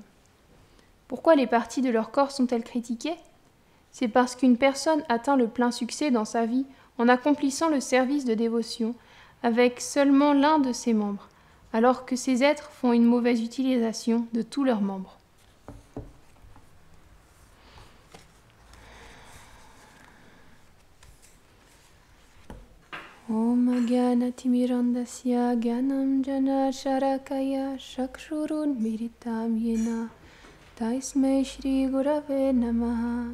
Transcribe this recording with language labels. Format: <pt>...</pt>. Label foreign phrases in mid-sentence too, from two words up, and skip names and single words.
<fr>Pourquoi les parties de leur corps sont-elles critiquées ? C'est parce qu'une personne atteint le plein succès dans sa vie en accomplissant le service de dévotion avec seulement l'un de ses membres, alors que ces êtres font une mauvaise utilisation de tous leurs membres.</fr> <sa>ॐ अज्ञानतिमिरान्धस्य ज्ञान अञ्जन शलाकया चक्षुर् उन्मीलितं येन तस्मै श्री गुरवे नमः.</sa>